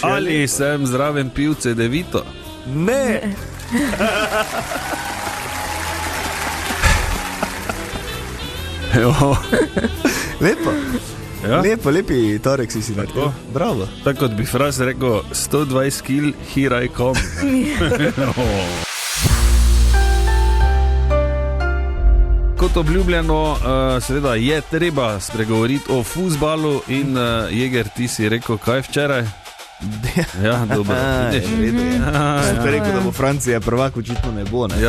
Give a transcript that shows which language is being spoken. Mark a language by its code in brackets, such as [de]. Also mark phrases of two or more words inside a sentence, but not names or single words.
[sl] Ali sem zraven pil CD-vito? Ne. Lepo. Ja? Lepi torek si naredil. Bravo. Tako kot bi Fras rekel, 120 kil, [en] here I come. [sl] Kot obljubljeno, seveda je treba spregovoriti o fuzbalu in Jeger, ti si rekel, kaj včeraj? Ja, dobro. Sem te rekel, da bo Francija prvak, očitno ne bo, ne?